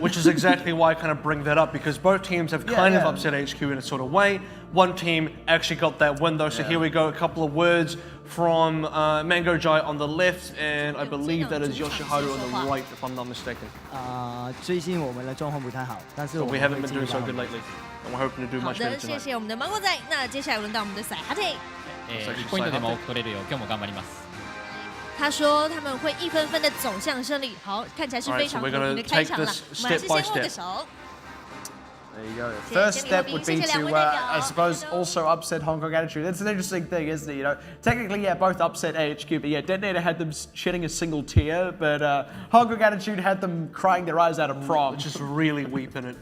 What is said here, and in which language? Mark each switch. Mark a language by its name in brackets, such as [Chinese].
[English] Which is exactly why I kind of bring that up, because both teams have kind of upset HQ in a sort of way. One team actually got that win though, so here we go, a couple of words from Mango Jai on the left, and I believe that is Yoshiharu on the right, if I'm not mistaken. But we haven't been doing so good lately, and we're hoping to do much better tonight. [Chinese] 谢谢我们的芒果仔，那接下来轮到我们的赛哈特。 [Japanese] 1ポイントでも取れるよう今日も頑張ります。 [Chinese] 他说他们会一分分的走向胜利。好，看起来是非常和平的开场了。我们还是先握个手。 [English] There you go. First step would be to, I suppose, also upset Hong Kong Attitude. That's an interesting thing, isn't it? You know, technically, yeah, both upset AHQ, but yeah, DeToNator had them shedding a single tear, but Hong Kong Attitude had them crying their eyes out of prom. Just really weeping it.